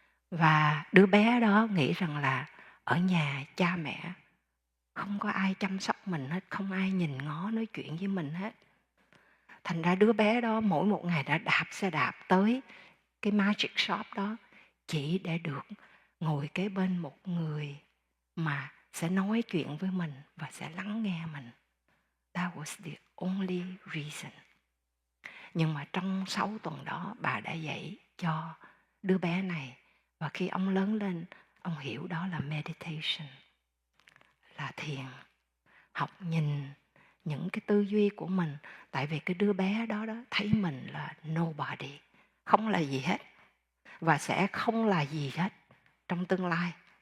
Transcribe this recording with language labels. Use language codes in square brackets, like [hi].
[vi] Và đứa bé đó nghĩ rằng là ở nhà cha mẹ không có ai chăm sóc mình hết, không ai nhìn ngó nói chuyện với mình hết. Thành ra đứa bé đó mỗi một ngày đã đạp xe đạp tới cái magic shop đó chỉ để được ngồi kế bên một người mà sẽ nói chuyện với mình và sẽ lắng nghe mình. [en] That was the only reason. [vi] Nhưng mà trong 6 tuần đó bà đã dạy cho đứa bé này. Và khi ông lớn lên, ông hiểu đó là meditation, là thiền. Học nhìn những cái tư duy của mình. Tại vì cái đứa bé đó thấy mình là nobody, không là gì hết, và sẽ không là gì hết trong tương lai.